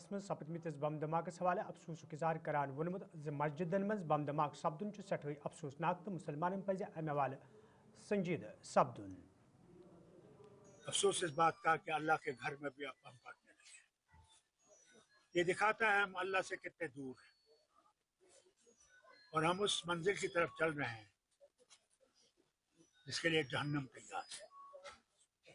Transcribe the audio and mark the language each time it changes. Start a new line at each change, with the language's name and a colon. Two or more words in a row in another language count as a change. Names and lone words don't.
Kashmiri: मज सपदमिस बम धमाकस हवाले अफसोस इजहार करान वोनमुत ज मस्जिदन मज बम धमाक सपदुन सठे अफसोसनाक तो मुसलमान पज अमे हवाले संजीद सपदुन।
Urdu: افسوس اس بات کا کہ اللہ کے گھر میں بھی اب ہم پڑھنے لگے. یہ دکھاتا ہے ہم اللہ سے کتنے دور ہیں اور ہم اس منزل کی طرف چل رہے ہیں جس کے لیے جہنم تیار ہے.